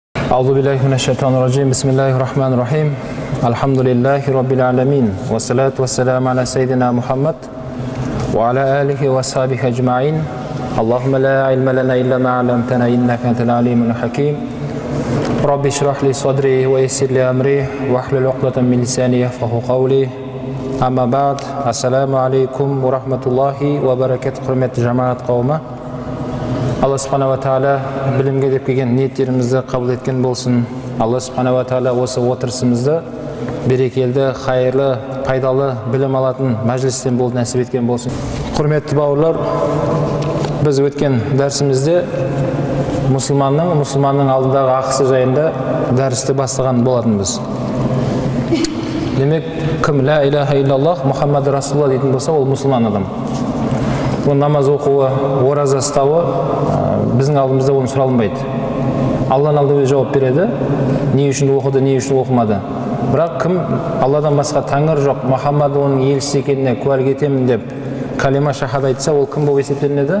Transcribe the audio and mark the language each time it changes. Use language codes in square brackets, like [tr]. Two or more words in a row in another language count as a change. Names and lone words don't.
[ar] أعوذ بالله من الشيطان الرجيم. بسم الله الرحمن الرحيم. الحمد لله رب العالمين. والصلاة والسلام على سيدنا محمد وعلى آله وصحبه أجمعين. اللهم لا علم لنا إلا ما علمتنا إنك أنت العليم الحكيم. رب اشرح لي صدري ويسر لي أمري واحلل عقدة من لساني يفقهوا قولي. أما بعد. السلام عليكم ورحمة الله وبركاته. [kk] Hürmetli cemaat kavmi. [ar] الله سبحانه وتعالى [kk] bilimge dep kelgen niyetlerimizni kabul etken bolsun. [ar] الله سبحانه وتعالى [kk] осы отырысымызды берекелі, хайырлы, пайдалы білім алатын мәжілістен болып нәсіп еткен болсын. Құрметті бауырлар, біз өткен дәрісімізде мұсылманның алдындағы ақысы жайында дәрісті бастаған болатынбыз. Демек, кім [ar] لا إله إلا الله محمد رسول الله [kk] дейтін болса, ол мұсылман адам. Ол намаз оқуы, ораза ұстауы біздің алдымызда оны сұралынбайды. Алланың алдында жауап береді, не үшін оқыды, не үшін оқымады. Бірақ кім Алладан басқа тәңір жоқ, Мұхаммад оның елшісі екеніне куәлік етемін деп калима шахада айтса, ол кім болып есептелінеді?